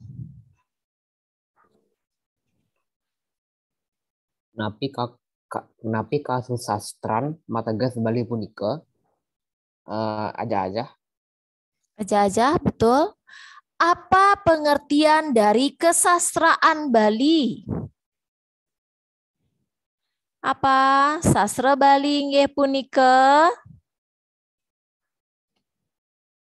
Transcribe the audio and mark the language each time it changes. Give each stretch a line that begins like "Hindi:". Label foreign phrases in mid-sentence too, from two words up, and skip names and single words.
Balinese: Napi kasusastran mateges Bali punika aja-aja.
Indonesian: Aja-aja, betul. Apa pengertian dari kesastraan Bali? Apa?
Balinese: Sastra Bali nggih punika?